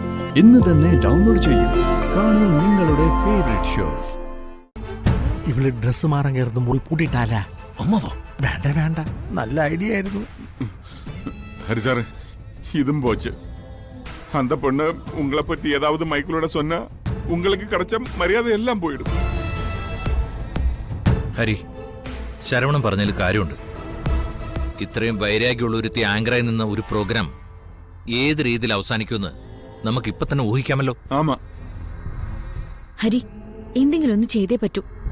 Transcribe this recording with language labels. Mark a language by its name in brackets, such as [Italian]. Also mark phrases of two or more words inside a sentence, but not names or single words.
[Malayalam] ഇന്ന് തന്നെ ഡൗൺലോഡ് ചെയ്യൂ. കാണൂ നിങ്ങളുടെ [English] favourite shows. [Malayalam] ഇവള് ഡ്രസ് മാറാൻ കയറുന്ന മുറി പൂട്ടിയിട്ടാല. അമ്മവാ വേണ്ട വേണ്ട, നല്ല ഐഡിയ ആയിരുന്നു. [Tamil] ஹரி சார், இதுவும் போச்சு. அந்த பொண்ணு உங்களை பற்றி ஏதாவது மைக்கிளோட சொன்னா உங்களுக்கு கிடைச்ச மரியாதை எல்லாம் போயிடும். [Malayalam] ഹരി, ശരവണൻ പറഞ്ഞതിൽ കാര്യമുണ്ട്. ഇത്രയും വൈരാഗ്യമുള്ള ഒരുത്തി ആങ്കറായി നിന്ന ഒരു പ്രോഗ്രാം ഏത് രീതിയിൽ അവസാനിക്കുമെന്ന് നമുക്കിപ്പൊ തന്നെ ഊഹിക്കാമല്ലോ. [Tamil] ആമാ [Malayalam] ഹരി, എന്തെങ്കിലും ഒന്ന് ചെയ്തേ പറ്റൂ.